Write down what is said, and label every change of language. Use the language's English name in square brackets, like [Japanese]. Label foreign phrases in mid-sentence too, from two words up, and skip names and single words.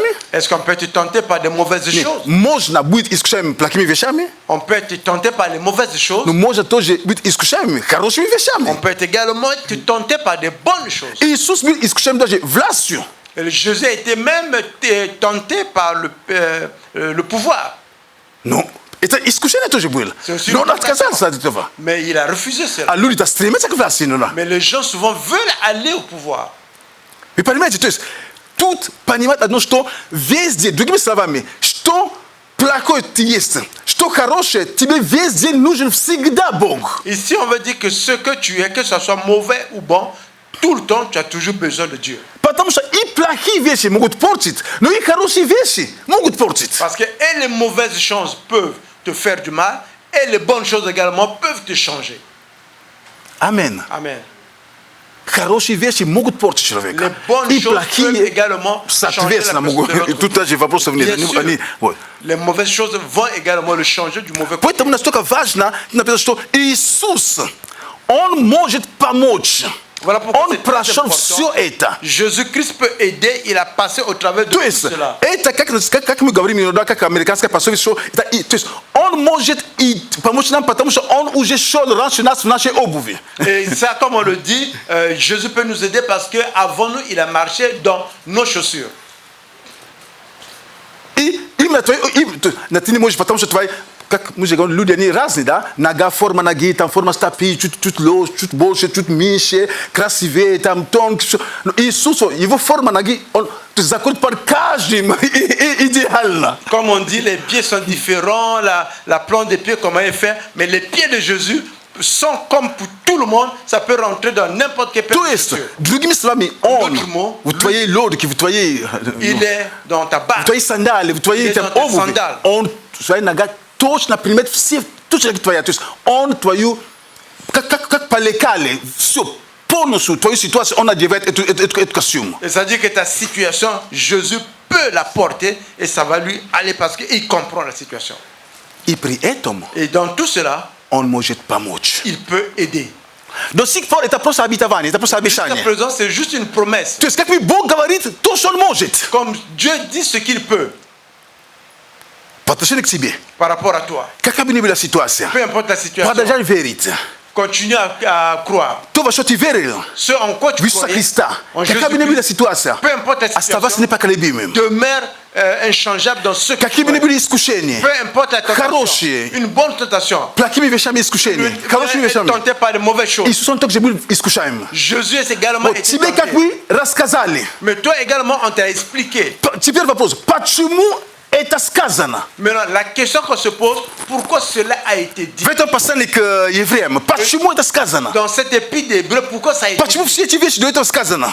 [French] Est-ce qu'on peut être tenté par des mauvaises [Russian] нет, [French] choses? [Russian] можно быть искушаемым плохими вещами, [French] On peut être tenté par les mauvaises choses. [Russian] но можно тоже быть искушаемым хорошими [French] On [Russian] вещами. [French] peut être également être tenté par des bonnes choses. [Russian] Иисус был искушаем даже властью. [French] Et Jésus a été même tenté par le pouvoir. [Russian] Но это искушение тоже было. [French] C'est aussi [Russian] Но он [French] une [Russian] отказался от этого. [French] Mais il a refusé cela. [Russian] А люди-то стремятся к власти иногда. [French] Mais les gens souvent veulent aller au pouvoir. [Russian] Вы понимаете, то есть тут понимать одно, что везде, другими словами, что плохое ты есть, что хорошее, тебе везде нужен всегда Бог. [French] Ici, on veut dire que ce que tu es, que ce soit mauvais ou bon, tout le temps, tu as toujours besoin de Dieu. [Russian] Потому что и плохие вещи могут портить, но и хорошие вещи могут портить. [French] Parce que et les mauvaises choses peuvent te faire du mal, et les bonnes choses également peuvent te changer. Amen. Amen. [Russian] хорошие вещи могут портить человека. [French] Les bonnes [Russian] И [French] choses peuvent [Russian] плохие [French] également changer la [Russian] соответственно [French] personne [Russian] могут. [French] de l'autre [Russian] Тут даже вопросов нет. [French] Bien sûr. [Russian] Вот. [French] Les mauvaises choses vont également le changer du mauvais côté. [Russian] Поэтому настолько важно, написано, что Иисус, Он может помочь. [French] Voilà pourquoi [Russian] Он [French] c'est très [Russian] прошел [French] important. [Russian] все это. [French] Jésus-Christ peut aider, il a passé au travers de [Russian] То [French] tout [Russian] есть, [French] cela. [Russian] это как мы говорим иногда, как американская пословица, что это, то есть, он может и помочь нам, потому что он уже шел раньше нас в нашей обуви. [French] Et ça, comme on le dit, Jésus peut nous aider parce qu'avant nous, il a marché dans nos chaussures. [Russian] И именно ты не можешь, потому что твои, как мы же говорим, люди, они разные, да? Нога, форма ноги, там форма стопы, чуть больше, чуть меньше, красивее, там тонкий. Но Иисус, его форма ноги, он заходит под каждым идеально. [French] Comme on dit, les pieds sont différents, la plante des pieds, comment elle est faite, mais les pieds de Jésus sont comme pour tout le monde, ça peut rentrer dans n'importe quel [Russian] То [French] pied. [Russian] есть, другими словами, он [French] D'autres mots, [Russian] в твоей лодке, в твоей... [French] Il est dans ta [Russian] в [French] barque. [Russian] твоей сандали, в твоей Или там, [French] dans tes [Russian] обуви, сандали. он твоя нога точно примет все, точно как твоя. То есть он твою, как по лекале, все, полностью твою ситуацию, он одевает эту костюм. [French] Et ça dit que ta situation, Jésus peut la porter et ça va lui aller parce qu'il comprend la situation. [Russian] И при этом [French] Et dans tout cela, [Russian] он может помочь. [French] il peut aider. [Russian] До сих пор это просто обетование, это просто [French] Jusqu'à [Russian] обещание. [French] présent, c'est juste une promesse. [Russian] То есть как Бог говорит, то, что он может. [French] Comme Dieu dit ce qu'il peut [Russian] По отношению к тебе. [French] par rapport à toi. [Russian] Какая бы ни была ситуация, [French] Peu importe la situation, [Russian] продолжай верить. [French] continue à croire. [Russian] То, во что ты верил, [French] Ce en quoi tu [Russian] в Иисуса [French] croyais, [Russian] Христа, [French] en [Russian] какая бы ни была [French] Jésus-Christ, [Russian] ситуация, [French] peu importe la [Russian] оставайся [French] situation, [Russian] непоколебимым. [French] demeure inchangeable dans ce que tu [Russian] Какими бы ни [French] crois. [Russian] были искушения, [French] Peu importe la tentation, [Russian] хорошие, [French] une bonne tentation, [Russian] плохими вещами искушения, хорошими [French] être [Russian] вещами. [French] tenté par de mauvaises choses. [Russian] Иисус, он также был искушаем. [French] Jésus est également [Russian] Вот [French] été [Russian] тебе как [French] tenté. [Russian] бы рассказали. [French] Mais toi également, on t'a expliqué. [Russian] Теперь вопрос, почему это сказано? [French] Maintenant, la question qu'on se pose, pourquoi cela a été dit? [Russian] В этом послании к евреям, почему это сказано? [French] Dans cet épître d'Hébreux, pourquoi ça a été [Russian] Почему [French] dit? [Russian] все эти вещи до этого сказано?